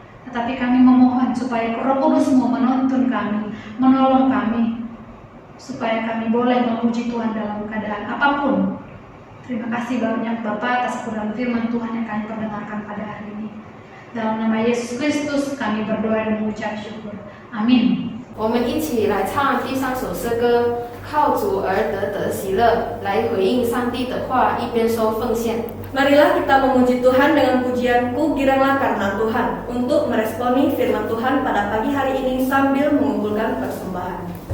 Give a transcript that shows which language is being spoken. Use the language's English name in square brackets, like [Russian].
[Indonesian] Tetapi kami memohon supaya Roh Kudus-Mu menuntun kami, menolong kami, supaya kami boleh memuji Tuhan dalam keadaan apapun. Terima kasih banyak Bapa atas kebenaran firman Tuhan yang kami perdengarkan pada hari ini. Dalam nama Yesus Kristus kami berdoa dan mengucap syukur. Amin. [Chinese] 我们一起来唱第3首诗歌，靠主而得喜乐，来回应上帝的话，一边说奉献。 [Indonesian] Marilah kita memuji Tuhan dengan pujianku giranglah karena Tuhan, untuk meresponi firman Tuhan pada pagi hari ini sambil mengumpulkan persembahan.